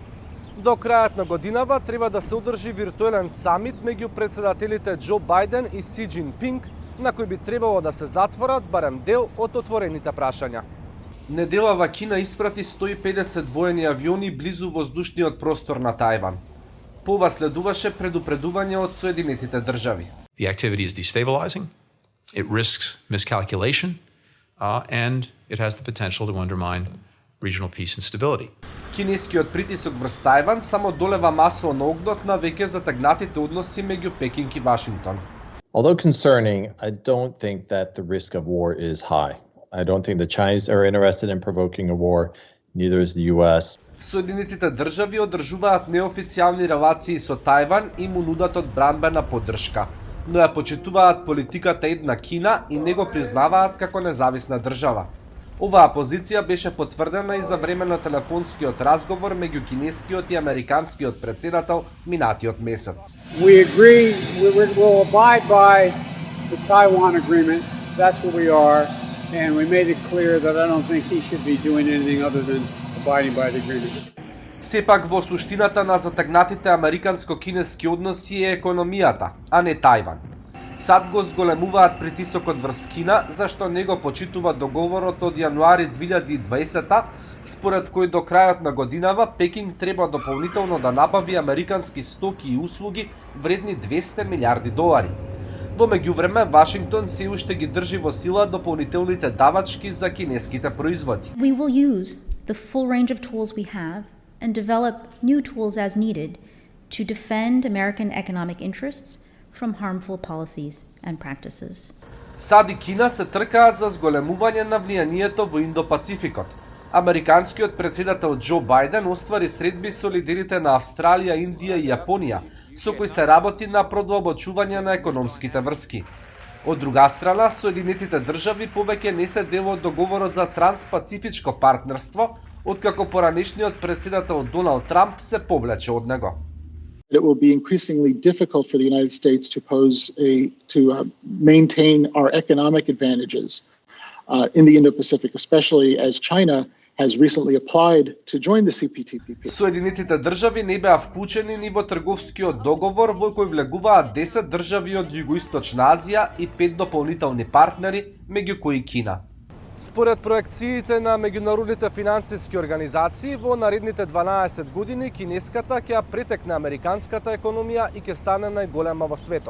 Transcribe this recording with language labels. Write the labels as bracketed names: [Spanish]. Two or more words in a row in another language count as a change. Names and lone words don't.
[Macedonian] До крајот на годинава треба да се одржи виртуелен самит меѓу председателите Џо Бајден и Си Џинпинг, на кој би требало да се затворат барем дел од отворените прашања. Неделава Кина испрати 150 воени авиони близу воздушниот простор на Тајван. По ова следуваше предупредување од Соединетите држави. [English] The activity is destabilizing, it risks miscalculation, and it has the potential to undermine regional peace and stability. [Macedonian] Кинескиот притисок врз Тајван само долева масло на огнот на веќе затегнатите односи меѓу Пекинг и Вашингтон. [English] Although concerning, I don't think that the risk of war is high. I don't think the Chinese are interested in provoking a war, neither is the US. [Macedonian] Соединетите држави одржуваат неофицијални релации со Тајван и му нудат одбранбена поддршка, но ја почитуваат политиката една Кина и не го признаваат како независна држава. Оваа позиција беше потврдена и за време на телефонскиот разговор меѓу кинескиот и американскиот председател минатиот месец. [English] We agree we will abide by the Taiwan agreement. That's what we are, and we made it clear that I don't think he should be doing anything other than abiding by the agreement. [Macedonian] Сепак во суштината на затегнатите американско-кинески односи е економијата, а не Тајван. САД го зголемуваат притисокот врз Кина, зашто не го почитува договорот од јануари 2020, според кој до крајот на годинава Пекинг треба дополнително да набави американски стоки и услуги вредни $200 милиарди. Во меѓувреме, Вашингтон се уште ги држи во сила дополнителните давачки за кинеските производи. [English] We will use the full range of tools we have and develop new tools as needed to defend American economic interests from harmful policies and practices. [Macedonian] САД и Кина се тркаат за зголемување на влијанието во Индо-Пацификот. Американскиот председател Џо Бајден оствари средби со лидерите на Австралија, Индија и Јапонија, со кои се работи на продлабочување на економските врски. Од друга страна, Соединетите држави повеќе не се дел од договорот за транспацифичко партнерство, откако поранешниот председател Доналд Трамп се повлече од него. [English] It will be increasingly difficult for the United States to maintain our economic advantages in the Indo-Pacific, especially as China has recently applied to join the CPTPP. [Macedonian] Соединетите држави не беа вклучени ни во трговскиот договор во кој влегуваат 10 држави од Југоисточна Азија и 5 дополнителни партнери, меѓу кои Кина. Според проекциите на меѓународните финансиски организации, во наредните 12 години кинеската ќе ја претекне американската економија и ќе стане најголема во светот.